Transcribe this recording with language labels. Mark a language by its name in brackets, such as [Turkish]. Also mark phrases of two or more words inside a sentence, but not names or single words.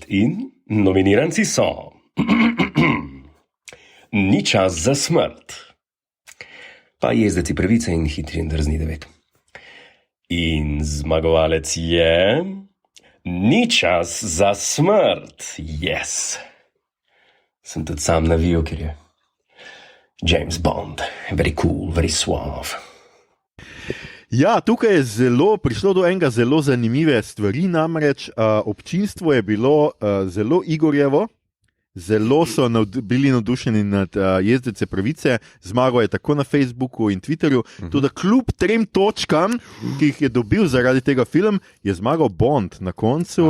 [Slovenian] In nominiranci so Ni čas za smrt, pa Jezdeci pravice in Hitri in drzni 9. In zmagovalec je Ni čas za smrt. Yes. Sem tudi sam navijal, ker je James Bond. [English] Very cool, very suave. [Slovenian] Ja, tukaj je prišlo do enega zelo zanimive stvari, namreč občinstvo je bilo zelo Igorjevo. Zelo so bili navdušeni nad Jezdece pravice, zmagal je tako na Facebooku in Twitterju, tudi kljub 3 točkam, ki jih je dobil zaradi tega filma, je zmagal Bond na koncu.